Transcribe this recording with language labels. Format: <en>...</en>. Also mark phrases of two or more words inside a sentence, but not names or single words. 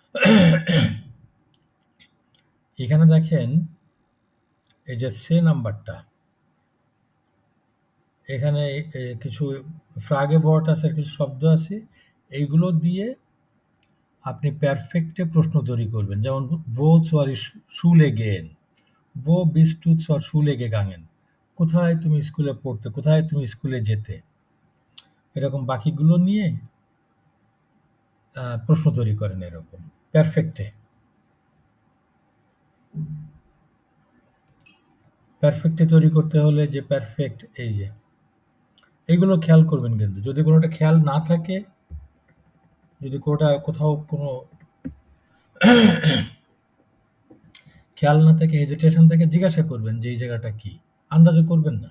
<bn>এখানে দেখেন এই যে সে নাম্বারটা, এখানে কিছু ফ্রাগে বর্ড আছে, কিছু শব্দ আছে, এইগুলো দিয়ে আপনি পারফেক্টে প্রশ্ন তৈরি করবেন।</bn> <de>যেমন wo zur Schule gehen, wo bist du zur Schule gegangen,</de> <bn>কোথায় তুমি স্কুলে পড়তে, কোথায় তুমি স্কুলে যেতে, এরকম বাকিগুলো নিয়ে প্রশ্ন তৈরি করেন এরকম পারফেক্টে। পারফেক্টে তৈরি করতে হলে যে পারফেক্ট, এই যে এইগুলো খেয়াল করবেন, কিন্তু যদি কোনোটা খেয়াল না থাকে, যদি কোথাও কোনো খেয়াল না থাকে, হেজিটেশন থাকে, জিজ্ঞাসা করবেন যে এই জায়গাটা কি, আন্দাজে করবেন না।</bn>